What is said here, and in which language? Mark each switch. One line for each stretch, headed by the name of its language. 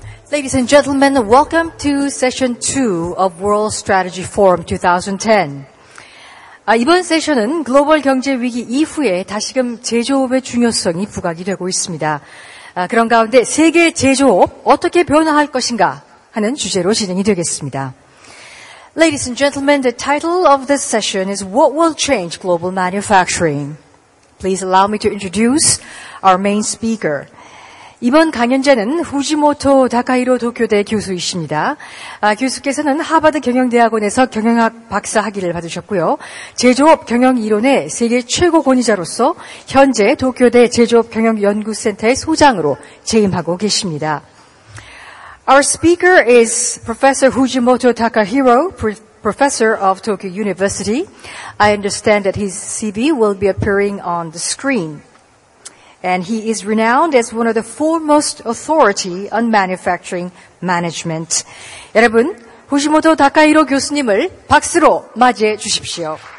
English: Ladies and gentlemen, welcome to Session 2 of World Strategy Forum 2010.
Korean: 이번 세션은 글로벌 경제 위기 이후에 다시금 제조업의 중요성이 부각이 되고 있습니다. 그런 가운데 세계 제조업 어떻게 변화할 것인가 하는 주제로 진행이 되겠습니다.
English: Ladies and gentlemen, the title of this session is What Will Change Global Manufacturing? Please allow me to introduce our main speaker.
Korean: 이번 강연자는 후지모토 다카히로 도쿄대 교수이십니다. 교수께서는 하버드 경영대학원에서 경영학 박사 학위를 받으셨고요. 제조업 경영 이론의 세계 최고 권위자로서 현재 도쿄대 제조업 경영연구센터의 소장으로 재임하고 계십니다.
English: Our speaker is Professor Fujimoto Takahiro, Professor of Tokyo University. I understand that his CV will be appearing on the screen. And he is renowned as one of the foremost authority on manufacturing management.
Korean: 여러분, 후지모토 다카히로 교수님을 박수로 맞이해 주십시오.